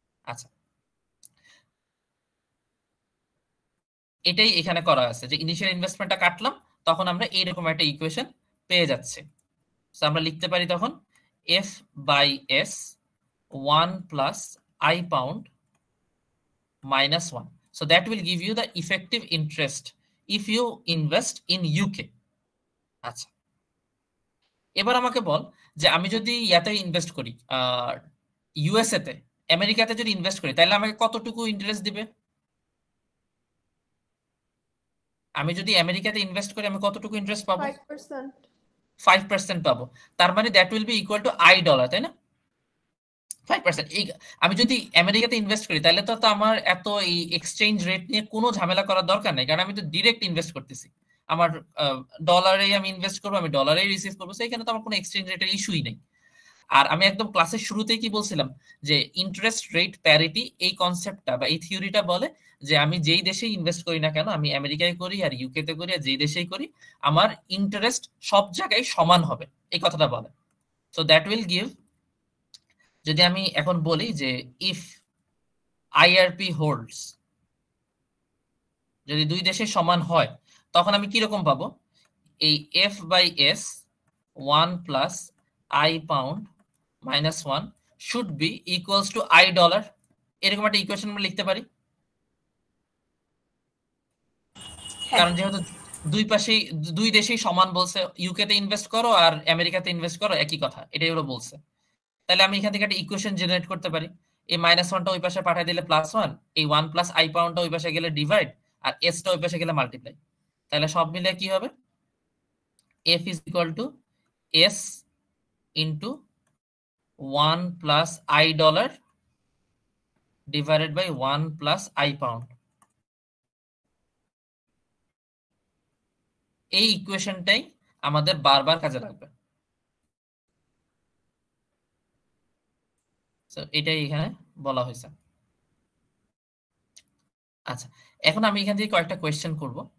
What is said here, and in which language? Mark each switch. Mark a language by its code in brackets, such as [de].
[bn] আচ্ছা, এটাই এখানে করা আছে যে ইনিশিয়াল ইনভেস্টমেন্টটা কাটলাম, তখন আমরা এইরকম একটা ইকুয়েশন পেয়ে যাচ্ছি। তো আমরা লিখতে পারি তখন F/S 1 plus I pound -1. [en] So that will give you the effective interest if you invest in UK. [bn] আচ্ছা, এবার আমাকে বল যে আমি যদি ইয়াতে ইনভেস্ট করি, ইউএসএ তে, আমেরিকাতে যদি ইনভেস্ট করি, তাহলে আমাকে কতটুকু ইন্টারেস্ট দিবে? আমি যদি আমেরিকাতে ইনভেস্ট করি, আমি কতটুকু ইন্টারেস্ট পাবো? 5%. 5% পাবো। তার মানে [en] that will be equal to $1, [bn] তাই না? 5%। আমি যদি আমেরিকাতে ইনভেস্ট করি, তাহলে তো আমার এত এই এক্সচেঞ্জ রেট নিয়ে কোনো ঝামেলা করার দরকার নেই, কারণ আমি তো ডিরেক্ট ইনভেস্ট করতেছি। আমার ডলারেই আমি ইনভেস্ট করবো, আমি ডলারেই রিসিভ করবো, সেখানে তো আমার কোনো এক্সচেঞ্জ রেটের ইস্যুই নেই। আর আমি একদম ক্লাসের শুরুতেই কি বলছিলাম যে ইন্টারেস্ট রেট প্যারিটি, এই কনসেপ্টটা বা এই থিওরিটা বলে যে আমি যেই দেশে ইনভেস্ট করি না কেন, আমি আমেরিকায় করি আর ইউকে তে করি আর যেই দেশেই করি, আমার ইন্টারেস্ট সব জায়গায় সমান হবে, এই কথাটা বলে। [en] so that will give, [bn] যদি আমি এখন বলি যে [en] if IRP holds, [bn] যদি দুই দেশে সমান হয়, তখন আমি কিরকম পাবো? [en] এই F/S 1 plus I pound -1 should be equals to $1, [bn] এরকম একটা ইকুয়েশন আমরা লিখতে পারি। কারণ যেহেতু দুই দেশেই সমান বলছে, ইউকে তে ইনভেস্ট করো আর আমেরিকাতে ইনভেস্ট করো, একই কথা, এটাই ওরা বলছে। তাহলে আমি এখান থেকে একটা ইকুয়েশন জেনারেট করতে পারি। এই -1টা ওই পাশে পাঠিয়ে দিলে +1, এই 1 plus I পাউন্ডটা ওই পাশে গেলে ডিভাইড, আর S টা ওই পাশে গেলে মাল্টিপ্লাই। তাহলে সব মিলে কি হবে? [en] F is equal to S into 1 plus $1 divided by 1 plus I pound. [bn] এই ইকুয়েশনটাই আমাদের বারবার কাজে লাগবে। এটাই এখানে বলা হয়েছে। আচ্ছা, এখন আমি এখান থেকে কয়েকটা কোয়েশ্চেন করব।